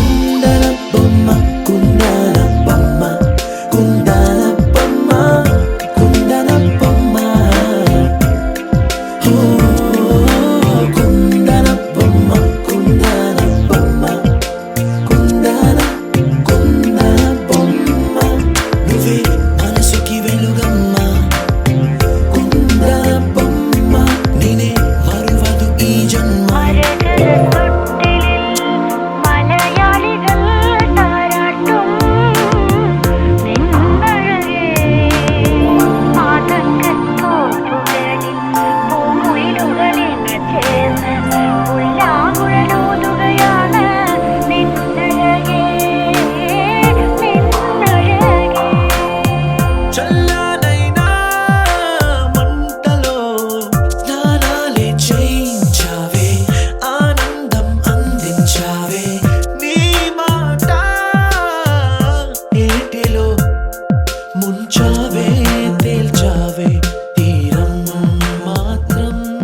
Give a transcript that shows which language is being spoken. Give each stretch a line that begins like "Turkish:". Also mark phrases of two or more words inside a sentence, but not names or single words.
Telugu: కుందన బొమ్మ కుందన బొమ్మ కుందన బొమ్మ కుందన బొమ్మ ఓ కుందన బొమ్మ కుందన బొమ్మ కుందన బొమ్మ నువ్వే మనసుకి వెలుగమ్మ కుందన బొమ్మ నేనే మరువదు ఈ జన్మ
Malayalam: മലയാളികൾ താരാട്ടും നിന്നഴകേ ആതങ്കത്തോടുകളിൽ പൂമുയിലുകളിന് ചേർന്ന് ഉല്ലാകുഴലൂതുകയാണ് നിന്നഴകേ നിന്നഴകേ
Telugu: చల్లనైనా మంటలో స్నానాలే చేయించావే ఆనందం అందించావే నీ మాట ఏటిలో ముంచావే తేల్చావే తీరం మాత్రం